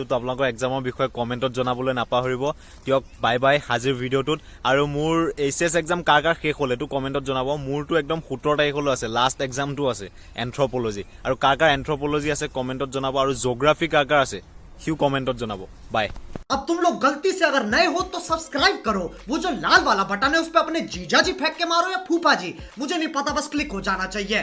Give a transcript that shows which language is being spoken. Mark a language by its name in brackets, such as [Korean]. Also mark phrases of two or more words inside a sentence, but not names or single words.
[Assamese] তো আপোনালোকৰ এক্সামৰ বিষয়ে কমেণ্টত জনাবলৈ নাপাহৰিব। দিয়ক [English] bye bye [Assamese] আজিৰ ভিডিঅ'টোত। আৰু মোৰ [English] HS exam [Assamese] কাৰ শেষ হ'ল এইটো কমেণ্টত জনাব। মোৰতো একদম 17 তাৰিখলৈ আছে, [English] last exam [Assamese] আছে এন্থ্ৰপ'লজি। আৰু কাৰ এন্থ্ৰপ'লজি আছে কমেণ্টত জনাব, আৰু জিঅ'গ্ৰাফি কাৰ আছে সিও কমেণ্টত জনাব। বাই। [Hindi] अब तुम लोग गलती से अगर नए हो तो सब्सक्राइब करो, वो जो लाल वाला बटन है उस पर अपने जीजा जी फेंक के मारो या फूफा जी, मुझे नहीं पता, बस क्लिक हो जाना चाहिए।